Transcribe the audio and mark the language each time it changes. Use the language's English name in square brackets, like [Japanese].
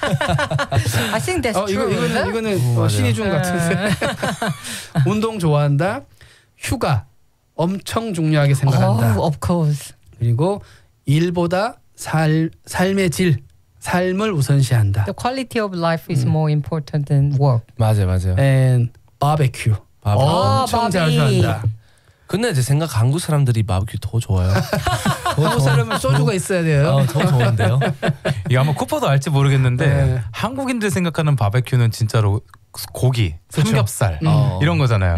[English] I think that's true. [Korean] 이거는 신의준 같은 운동 좋아한다. 휴가 엄청 중요하게 생각한다. [English] Of course. [Korean] 그리고 일보다 삶의 질, 삶을 우선시한다. [English] The quality of life is more important than work. [Korean] 맞아요, 맞아요. [English] And barbecue. [Korean] 엄청 자주한다. 근데 제 생각 한국 사람들이 바비큐 더 좋아요. 한국 사람은 소주가 있어야 돼요. 더 좋은데요. 이거 아마 쿠퍼도 알지 모르겠는데 한국인들 생각하는 바비큐는 진짜로 고기, 삼겹살 이런 거잖아요.